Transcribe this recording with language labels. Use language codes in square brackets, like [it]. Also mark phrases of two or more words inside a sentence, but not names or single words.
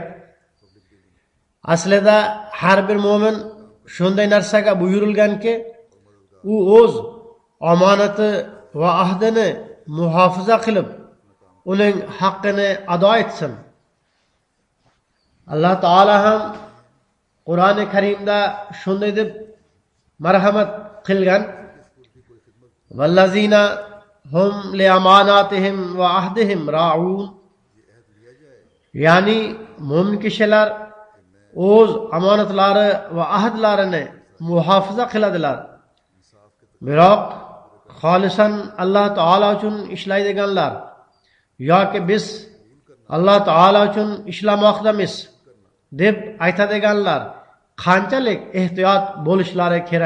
[uz] Aslida har bir mo'min shunday narsaga buyurilganki, u o'z omonati va ahdini muhofaza qilib, uning haqqini ado etsin. Alloh taolo ham Qur'oni Karimda shunday deb marhamat qilgan: [ar] والذين هم لأماناتهم وعهدهم راعون, [uz] ya'ni mo'min kishilar o'z omonatlari va ahdlarini muhofaza qiladilar. Biroq xolisan Alloh taolo uchun ishlaydiganlar yoki biz Alloh taolo uchun ishlamoqdamiz deb aytadiganlar qanchalik ehtiyot bo'lishlari kerak.